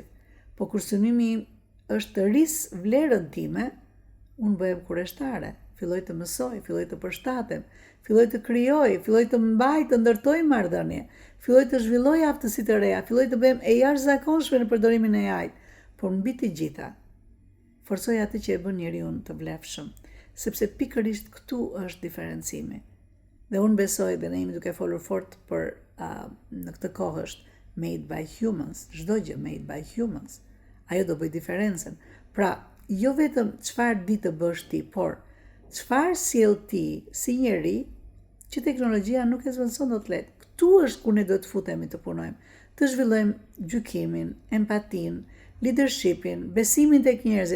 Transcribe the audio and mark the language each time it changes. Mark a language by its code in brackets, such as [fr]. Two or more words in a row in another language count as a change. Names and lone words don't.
[sq] Po kur synimi im është të rris vlerën time, unë bëhem kurreshtare, filloj të mësoj, filloj të përshtatem, filloj të krijoj, filloj të mbaj, të ndërtoj marrëdhënie, filloj të zhvilloj aftësi të reja, filloj të bëhem e jashtëzakonshme në përdorimin e AI-t, por mbi të gjitha, forcoj atë që e bën njeriu të vlefshëm, sepse pikërisht këtu është diferencimi. Dhe unë besoj dhe ne jemi duke folur fort për në këtë kohë është [en] made by humans, [sq] çdo gjë [en] made by humans. [sq] Ajo do bëj diferencën. Pra, jo vetëm çfarë di të bësh ti, por çfarë sjell ti si njeri që teknologjia nuk e zvendëson dot lehtë. Këtu është ku ne do të futemi të punojmë, të zhvillojmë gjykimin, empatinë, leadershipin, besimin tek njerëzit.